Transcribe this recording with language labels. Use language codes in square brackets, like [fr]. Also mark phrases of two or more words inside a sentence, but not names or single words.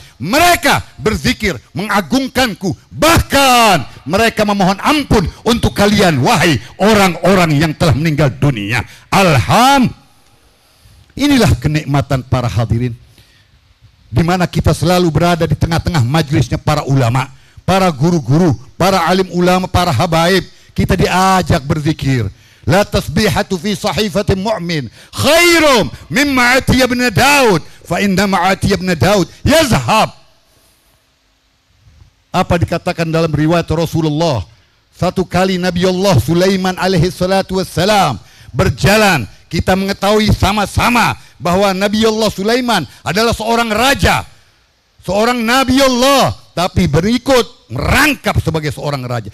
[id] Mereka berzikir mengagungkanku, bahkan mereka memohon ampun untuk kalian wahai orang-orang yang telah meninggal dunia. Inilah kenikmatan para hadirin, di mana kita selalu berada di tengah-tengah majlisnya para ulama, para guru-guru, para alim ulama, para habaib. Kita diajak berzikir. [ar] لتسبيحة في صحيفة مؤمن خير مما أعطي ابن داود فإن ما أعطي ابن داود يذهب. [id] Apa dikatakan dalam riwayat Rasulullah? Satu kali Nabi Allah Sulaiman [ar] عليه الصلاة والسلام [id] berjalan, kita mengetahui sama-sama bahwa Nabi Allah Sulaiman adalah seorang raja, seorang Nabi Allah, tapi berikut merangkap sebagai seorang raja.